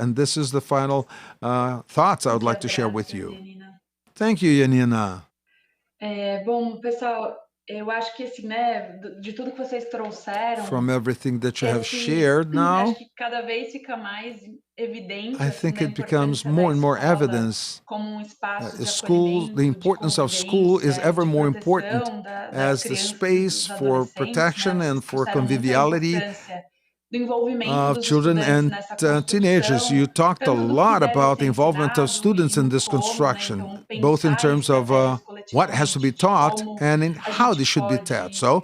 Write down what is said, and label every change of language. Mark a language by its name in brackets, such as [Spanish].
[English] And this is the final thoughts I would like to share with you. Thank you, Yanina. [Portuguese] Bom, pessoal, eu acho que de tudo que vocês trouxeram, [English] from everything that you have shared now, [Portuguese] acho que cada vez fica mais evidente, [English] I think it becomes more and more evidence. The importance of school is ever more important as the space for protection and for conviviality of children and teenagers. You talked a lot about the involvement of students in this construction, both in terms of what has to be taught and in how they should be taught.